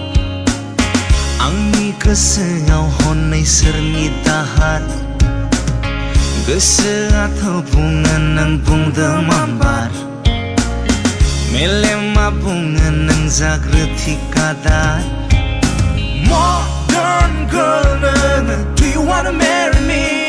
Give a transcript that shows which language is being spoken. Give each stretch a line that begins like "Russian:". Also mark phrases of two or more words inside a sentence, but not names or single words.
Bodo: आंनि गोसोआव हनै सोरनि दाहार गोसोआथ' बुङो नों बुंदो मामबार मेलेमा बुङो नों जाग्रोथि गादार
English: Modern girl
Bodo: नोङो
English: Do you wanna marry me?